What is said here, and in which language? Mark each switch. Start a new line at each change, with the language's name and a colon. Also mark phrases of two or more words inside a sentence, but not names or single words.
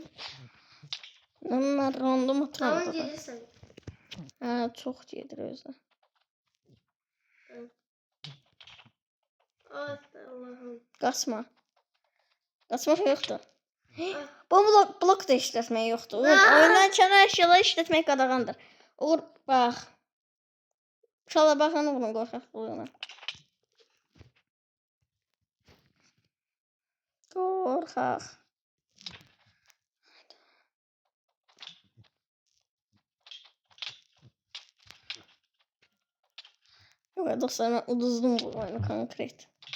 Azerbaijani: Onlar random
Turkish: Tamam
Azerbaijani: atmadı.
Turkish: gelirsen.
Azerbaijani: Ha, çok yedir özü. Ay Allah'ım. Kasma.
Turkish: Kasma yoktu.
Azerbaijani: Bu blok da işletmək yoxdur. Oyundan kənar əşyalar işletmək qadağandır. Uğur, bax. Uşaqlar baxın Uğurun qorxaqlığına. Qorxaq. Yox, dostlar, mən uduzdum bu oyunu konkret.